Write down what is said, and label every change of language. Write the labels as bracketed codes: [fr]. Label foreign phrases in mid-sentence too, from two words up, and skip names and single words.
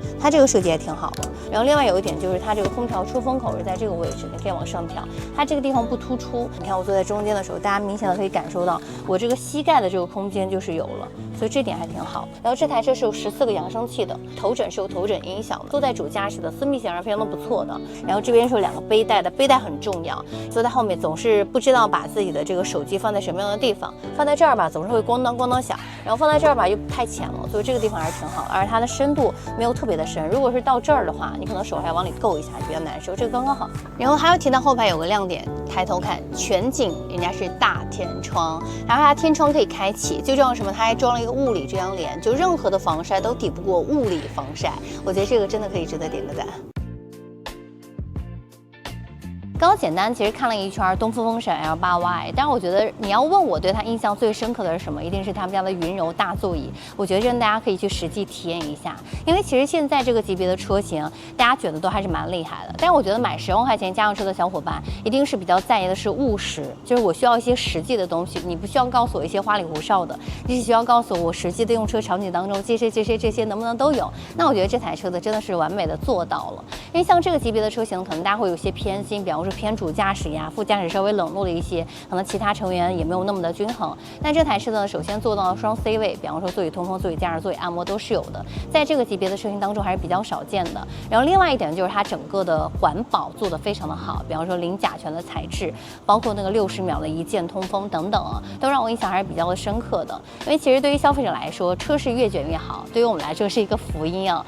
[zh] 它這個設計也挺好的。然後另外有一點就是它這個空調出風口是在這個位置，你可以往上調，它這個地方不突出。你看我坐在中間的時候，大家明顯的可以感受到我這個膝蓋的這個空間就是有了， 所以这點還挺好。然後這台車是有14個揚聲器的，頭枕是有頭枕音響的，坐在主駕駛的私密性是非常的不錯的。然後這邊是有2個背帶的，背帶很重要，坐在後面總是不知道把自己的這個手機放在什麼樣的地方，放在這兒吧總是會咣當咣當響，然後放在這兒吧又太淺了，所以這個地方還是挺好，而它的深度沒有特別的深。如果是到這兒的話，你可能手還要往裡夠一下，比較難受，這個剛剛好。然後還要提到後排有個亮點，抬頭看全景，人家是大天窗，然後它天窗可以開啟，最重要什麼？它還裝了一個物理遮陽簾，就任何的防曬都抵不過物理防曬，我覺得這個真的可以值得點個讚。剛剛簡單其實看了一圈東風風神 L8Y， 但是我覺得你要問我對它印象最深刻的是什麼，一定是他們家的雲柔大座椅。我覺得真的大家可以去實際體驗一下，因為其實現在這個級別的車型，大家覺得都還是蠻厲害的。但是我覺得買10萬塊錢家用車的小伙伴，一定是比較在意的是務實，就是我需要一些實際的東西，你不需要告訴我一些花裡胡哨的，你只需要告訴我實際的用車場景當中這些能不能都有。那我覺得這台車子真的是完美的做到了。因為像這個級別的車型，可能大家會有些偏心，比方說偏主駕駛呀，副駕駛稍微冷落了一些，可能其他成員也沒有那麼的均衡。但這台車呢，首先做到了雙 C 位，比方說座椅通風、座椅加热、座椅按摩都是有的，在這個級別的車型當中還是比較少見的。然後另外一點就是它整個的環保做得非常的好，比方說零甲醛的材質，包括那個60秒的一鍵通風等等啊，都讓我印象還是比較的深刻的。因为其實對於消費者來說，車是越卷越好，對於我們來說是一個福音啊。